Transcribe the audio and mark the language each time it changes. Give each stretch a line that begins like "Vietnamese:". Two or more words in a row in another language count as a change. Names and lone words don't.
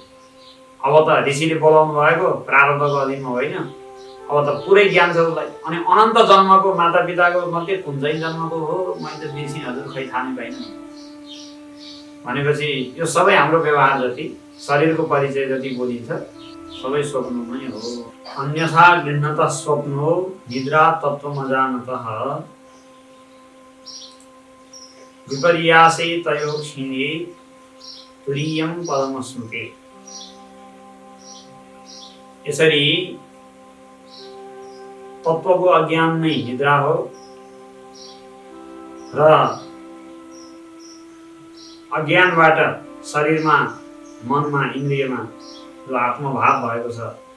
Nepali: अब त ऋषिले बोलाउनु भएको प्रारब्धको अधीनमा होइन, अब त पुरै ज्ञान छ उसलाई। अनि अनन्त जन्मको मातापिताको मध्ये कुन चाहिँ जन्मको हो मैले त बिर्सिन हजुर, खै थाहा नै पाइनँ भनेपछि यो सबै हाम्रो व्यवहार जति, शरीरको परिचय जति बोलिन्छ सबै स्वप्नमै हो।
Sanskrit: अन्यथा गृह्णत स्वप्नो निद्रा तत्त्वमजानतः विपर्यासे तयो क्षीणे तुरीयं पदमस्नुते।
Nepali: यसरी तत्त्वको अज्ञान नै निद्रा हो र अज्ञानबाट शरीरमा, मनमा, इन्द्रियमा जो आत्मभाव भएको छ,